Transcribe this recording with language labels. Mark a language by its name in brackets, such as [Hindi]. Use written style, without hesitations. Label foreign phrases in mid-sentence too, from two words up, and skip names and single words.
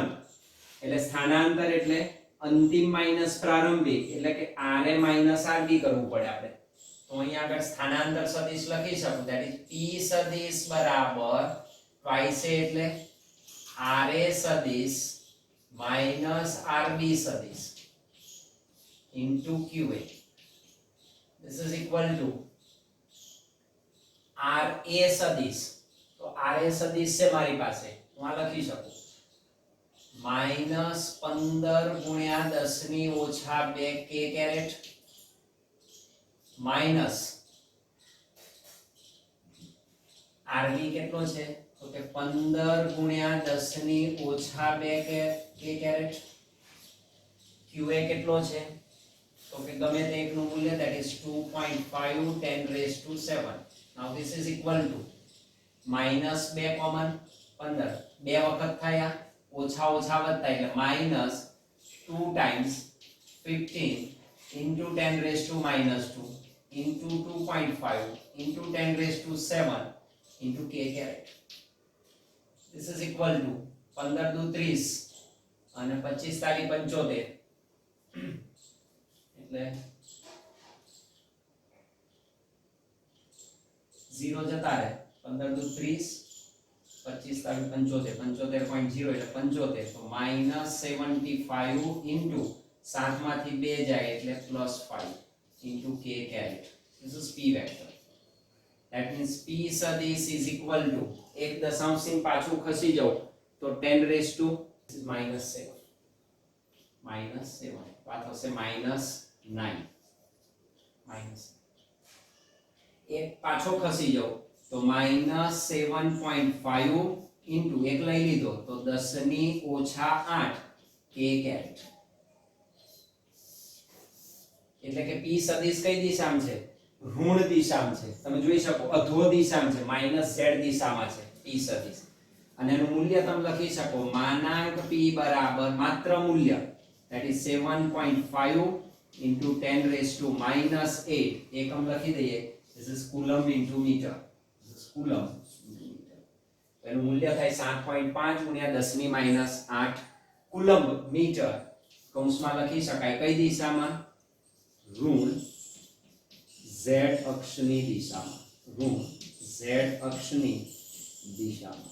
[Gujarati] એટલે સ્થાનાંતર એટલે અંતિમ માઈનસ પ્રારંભિક, એટલે કે ra માઈનસ rb કરવું પડે આપણે. તો અહીંયા આગળ સ્થાનાંતર સદિશ લખી શકું. [English] that is [Gujarati] p સદિશ બરાબર ટ્વાઇસ એ એટલે ra સદિશ માઈનસ rb સદિશ into qa. [English] This is equal to ra સદિશ. [Gujarati] તો ra સદિશ છે મારી પાસે, હું આ લખી શકું માઈનસ 15 ગુણ્યા 10 ની ઓછા 2 k કેરેટ માઈનસ rb કેટલો છે? તો કે 15 ગુણ્યા 10 ની ઓછા 2 k કેરેટ. qa કેટલો છે? તો કે ગમે તે એકનું મૂલ્ય, [English] that is 2.5 10 raised to 7. now this is equal to minus 2 કોમન 15 [Gujarati] બે વખત થયા, ઓછા ઓછા વધતા એટલે [English] minus 2 times 15 into 10 raised to minus 2 into 2.5 into 10 raised to 7 into k caret. this is equal to [Gujarati] 15 દુ 30 અને 25 તાલી 75 એટલે 0 જતા રહે. 15 દુ 30 25 તાલી 75 75.0 એટલે 75. તો -75 into 7 માંથી 2 જાય એટલે +5 [English] into k caret. this is p vector. that means p સદિશ is equal to [Gujarati] એક દશાંશ ચિહ્ન પાછું ખસી જાવ તો 10 [English] raised to [Gujarati] -7 આ થશે -9 એક પાછો ખસી જાવ તો -7.5 into એક લઈ લીધો તો 10 ની ઓછા 8 k caret. એટલે કે p સદિશ કઈ દિશામાં છે? ઋણ દિશામાં છે. તમે જોઈ શકો અધો દિશામાં છે, -z દિશામાં છે p સદિશ. અને એનું મૂલ્ય તમે લખી શકો માનાંક p બરાબર માત્ર મૂલ્ય, [English] that is 7.5 into 10 raised to -8. [Gujarati] એકમ લખી દઈએ. [English] this is coulomb into meter. this is coulomb into meter. [Gujarati] એનું મૂલ્ય થાય 7.5 ગુણ્યા 10 ની -8 [English] coulomb meter. [Gujarati] કૌંસમાં લખી શકાય કઈ દિશામાં? ઋણ z અક્ષની દિશામાં. ઋણ z અક્ષની દિશામાં.